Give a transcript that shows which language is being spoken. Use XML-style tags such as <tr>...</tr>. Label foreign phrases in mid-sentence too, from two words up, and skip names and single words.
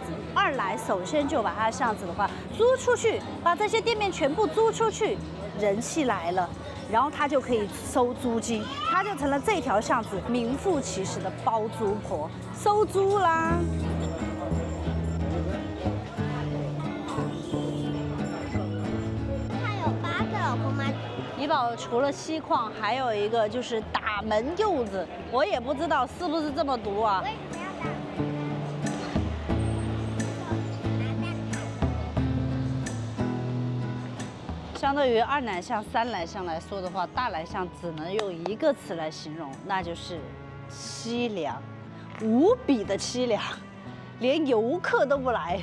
<zh>二奶首先就把他的巷子的話租出去，把這些店面全部租出去，人氣來了，然後他就可以收租金，他就成了這條巷子名副其實的包租婆，收租啦。他有8個老婆嗎？怡保除了錫礦，還有一個就是打門柚子，我也不知道是不是這麼讀啊。相對於二奶巷、3奶巷來說的話，大奶巷只能用一個詞來形容，那就是淒涼，無比的淒涼，連遊客都不來。</zh>